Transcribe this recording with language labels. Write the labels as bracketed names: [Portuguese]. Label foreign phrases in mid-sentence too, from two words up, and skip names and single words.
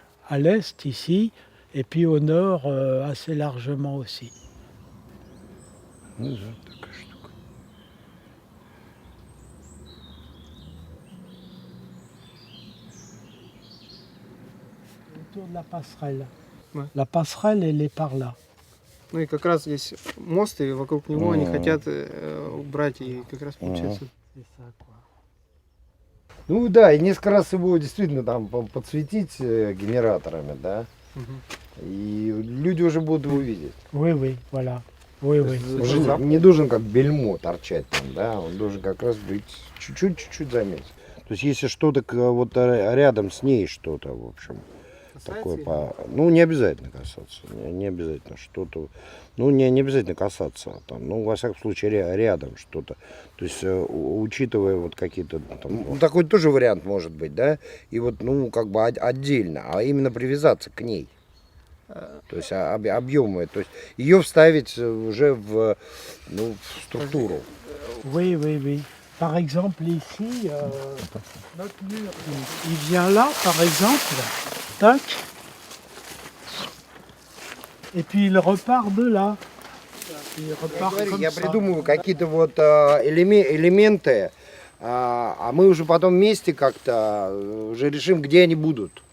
[French] À l'est ici, et puis au nord assez largement aussi. Autour de la passerelle. Ouais. La passerelle, elle est par là. [Russian] Ну и как раз здесь мост, и вокруг него они хотят убрать, и как раз получается. [French] C'est ça, quoi. [Russian] Ну да, и несколько раз его действительно там подсветить генераторами, да. И люди уже будут его видеть. [French] Oui, oui, voilà. Oui, oui. [Russian] Уже не должен как бельмо торчать там, да, он должен как раз быть чуть-чуть заметен. То есть если что-то вот рядом с ней что-то, в общем, такое, ну не обязательно касаться, не обязательно что-то, ну не обязательно касаться, там, ну во всяком случае рядом что-то. То есть учитывая вот какие-то, там, ну, такой тоже вариант может быть, да, и вот, ну как бы отдельно, а именно привязаться к ней. То есть объемы, то есть ее вставить уже в структуру. [French] Oui, oui, oui. Par exemple, ici, notre mur, il vient là, par exemple, tac, et puis il repart de là. Il repart comme [Russian] Я [French] ça. [Russian] придумываю какие-то вот элементы, а мы уже потом вместе как-то уже решим, где они будут.